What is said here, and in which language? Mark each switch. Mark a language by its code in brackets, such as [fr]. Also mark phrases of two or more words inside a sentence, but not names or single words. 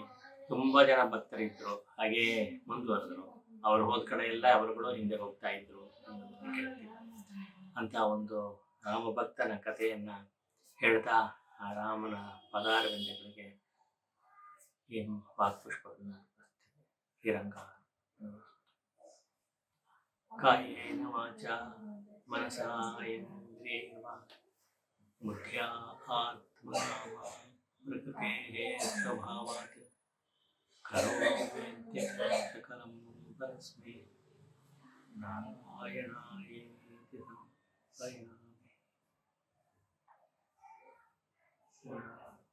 [kn] ತುಂಬಾ ಜನ ಭಕ್ತರಿದ್ರು, ಹಾಗೇ ಮುಂದುವರೆದ್ರು. ಅವ್ರು ಹೋದ ಕಡೆ ಎಲ್ಲ ಅವರುಗಳು ಹಿಂದೆ ಹೋಗ್ತಾ ಇದ್ರು ಅನ್ನೋದನ್ನ ಹೇಳ್ತೀವಿ. ಅಂತ ಒಂದು ರಾಮ ಭಕ್ತನ ಕಥೆಯನ್ನ ಹೇಳ್ತಾ ಆ ರಾಮನ ಪದಾರವಿಂದಗಳಿಗೆ ಏನು ವಾಕ್ಪುಷ್ಪಗಳನ್ನ ಶ್ರೀರಂಗ [sa] ಕಾಯೇನ ವಾಚ ಮನಸಾ ಇಂದ್ರಿಯೇಣ ಬುದ್ಧ್ಯಾ ಆತ್ಮನಾ ಪ್ರಕೃತೇ ಸ್ವಭಾವಾತ್ ಕರೋಮಿ ಸಕಲಂ ಪರಸ್ಮೈ ನಾರಾಯಣಾಯೇತಿ ಸಂಪ್ರಯಾಮಿ.